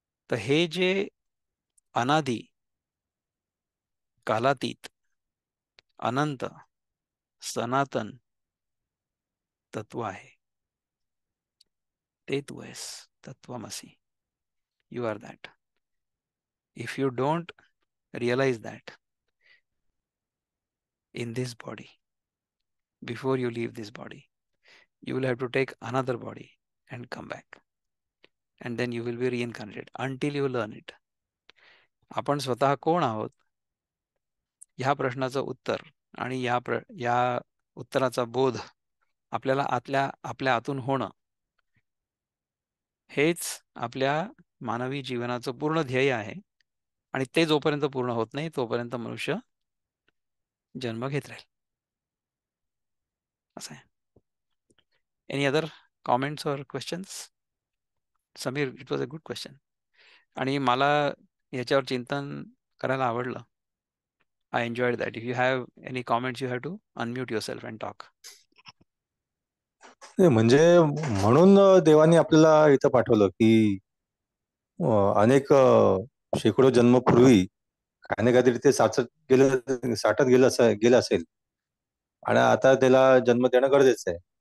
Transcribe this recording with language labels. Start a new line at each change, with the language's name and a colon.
Marathi: तर हे जे अनादि, कालातीत, अनंत, सनातन तत्व आहे, ते तू आहेस, तत्वमसी.
English: You are that. If you don't realize that in this body, before you leave this body, you will have to take another body and come back. And then you will be reincarnated until you learn it.
Marathi: आपण स्वतः कोण आहोत ह्या प्रश्नाचं उत्तर आणि या उत्तराचा बोध आपल्याला आपल्या आतून होणं हेच आपल्या मानवी जीवनाचं पूर्ण ध्येय आहे. आणि ते जोपर्यंत पूर्ण होत नाही तोपर्यंत मनुष्य जन्म घेत राहील. असं आहे.
English: Any other comments or questions? Sameer, it was a good question.
Marathi: आणि मला याच्यावर चिंतन करायला आवडलं.
English: I enjoyed that. If you have any comments, you have to unmute yourself and talk.
Marathi: म्हणजे म्हणून देवाने आपल्याला इथं पाठवलं की अनेक शेकडो जन्मपूर्वी काही ना काहीतरी ते साठत गेलं असेल आणि आता त्याला जन्म देणं गरजेचं आहे.